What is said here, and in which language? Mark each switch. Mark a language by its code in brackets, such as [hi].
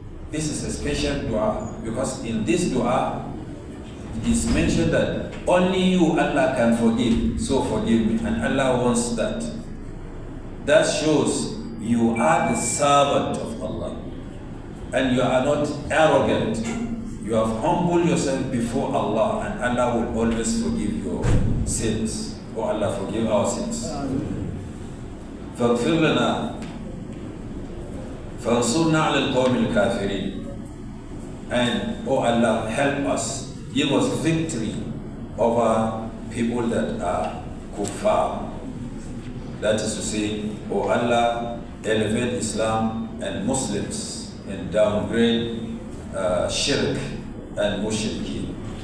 [en] This is a special dua because in this dua it is mentioned that only you, Allah, can forgive. So forgive me, and Allah wants that. That shows you are the servant of Allah and you are not arrogant. You have humbled yourself before Allah, and Allah will always forgive your sins. Oh Allah, forgive our sins. [ar] فاغفر لنا فانصرنا على القوم الكافرين. [en] And oh Allah, help us, give us victory over people that are kuffar. That is to say, oh Allah, elevate Islam and Muslims and downgrade shirk and mushrikeen.